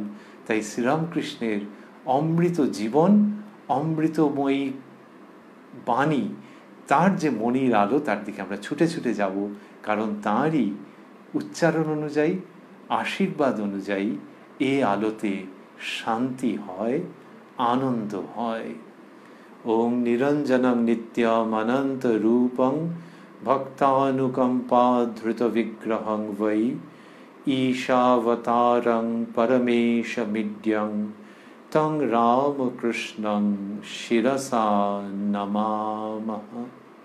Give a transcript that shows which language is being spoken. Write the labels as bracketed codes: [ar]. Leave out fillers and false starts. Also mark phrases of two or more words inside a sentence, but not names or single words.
[bn] তাই শ্রীরামকৃষ্ণের অমৃত জীবন, অমৃতময়ী বাণী, তার যে মনির আলো, তার দিকে আমরা ছুটে ছুটে যাব, কারণ তাঁরই উচ্চারণ অনুযায়ী, আশীর্বাদ অনুযায়ী এ আলোতে শান্তি হয়, আনন্দ হয়। [sa] ওম নিরঞ্জনং নিত্যম অনন্ত রূপং ভক্তানুকম্পা ধৃত বিগ্রহং বৈ ঈশাবতারং পরমেশমিড্যং তং রামকৃষ্ণং শিরসা নমামঃ।